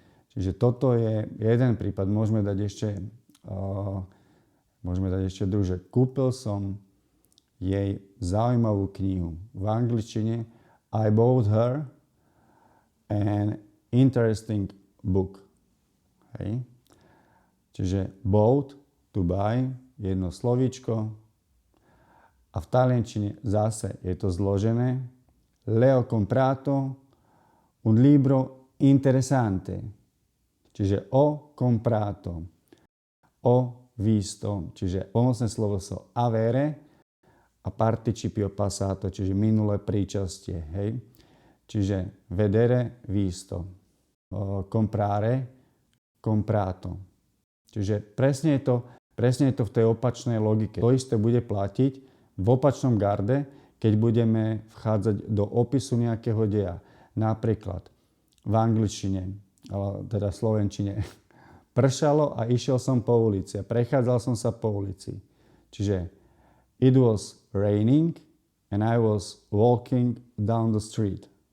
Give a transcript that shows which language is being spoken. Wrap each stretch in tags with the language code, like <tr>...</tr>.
<sk>Čiže toto je jeden prípad. Môžeme dať ešte druhé. Kúpil som jej zaujímavú knihu v angličtine.</sk> <en>I bought her an interesting book.</en> <sk>Čiže</sk> <en>bought, to buy,</en> <sk>jedno slovíčko. A v taliančine zase je to zložené.</sk> <it>Le ho comprato un libro interessante. Čiže ho comprato. Ho visto.</it> <sk>Čiže pomocné slovo so avere a participio passato, čiže minulé príčastie.</sk> <it>Čiže vedere, visto. Comprare, comprato.</it> <sk>Čiže presne je to v tej opačnej logike. To isté bude platiť v opačnom garde, keď budeme vchádzať do opisu nejakého deja. Napríklad v angličtine, teda slovenčine. Pršalo a išiel som po ulici a prechádzal som sa po ulici.</sk> <en>Čiže it was raining and I was walking down the street.</en>